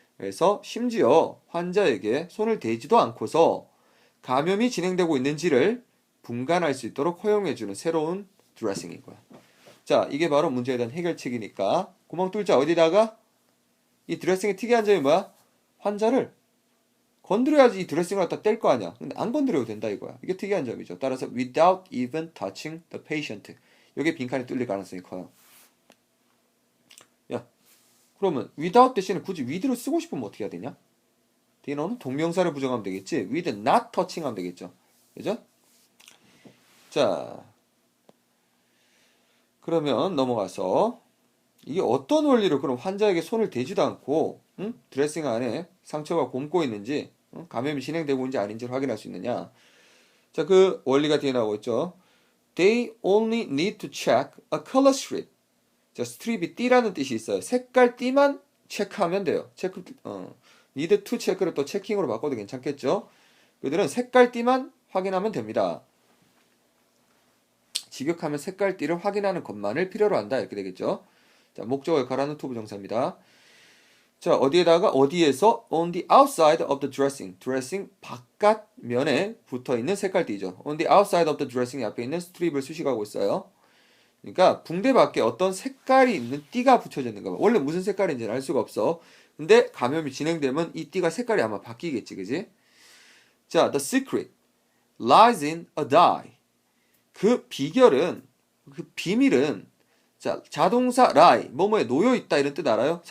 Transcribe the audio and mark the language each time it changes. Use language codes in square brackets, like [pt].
[ko] 그래서 심지어 환자에게 손을 대지도 않고서 감염이 진행되고 있는지를 분간할 수 있도록 허용해주는 새로운 드레싱인 거야. 자, 이게 바로 문제에 대한 해결책이니까 구멍 뚫자. 어디다가? 이 드레싱의 특이한 점이 뭐야? 환자를 건드려야지 이 드레싱을 갖다 뗄 거 아니야. 근데 안 건드려도 된다 이거야. 이게 특이한 점이죠. 따라서 [en] without even touching the patient. [ko] 여기 빈칸이 뚫릴 가능성이 커요. 야, 그러면 without 대신에 굳이 with를 쓰고 싶으면 어떻게 해야 되냐? 뒤에는 동명사를 부정하면 되겠지. [en] with not touching [ko] 하면 되겠죠. 그죠? 자, 그러면 넘어가서 이게 어떤 원리로 그럼 환자에게 손을 대지도 않고 드레싱 안에 상처가 곪고 있는지 감염이 진행되고 있는지 아닌지를 확인할 수 있느냐. 자, 그 원리가 뒤에 나오고 있죠. [en] They only need to check a color strip. [ko] 자, 스트립이 띠라는 뜻이 있어요. 색깔 띠만 체크하면 돼요. [en] need to check [ko] 를 또 체킹으로 바꿔도 괜찮겠죠. 그들은 색깔 띠만 확인하면 됩니다. 직역하면 색깔 띠를 확인하는 것만을 필요로 한다. 이렇게 되겠죠. 자, 목적어 역할하는 to 부정사입니다. 자, 어디에서 [en] on the outside of the dressing. [ko] 드레싱 바깥 면에 붙어 있는 색깔띠죠. [en] on the outside of the dressing [ko] 앞에 있는 스트립을 수식하고 있어요. 그러니까 붕대 밖에 어떤 색깔이 있는 띠가 붙여져 있는 거야. 원래 무슨 색깔인지는 알 수가 없어. 근데 감염이 진행되면 이 띠가 색깔이 아마 바뀌겠지, 그지? [en] 자, the secret lies in a dye. [ko] 그 비결은, 그 비밀은, 자, 자동사 lie, 뭐뭐에 놓여있다 이런 뜻 알아요?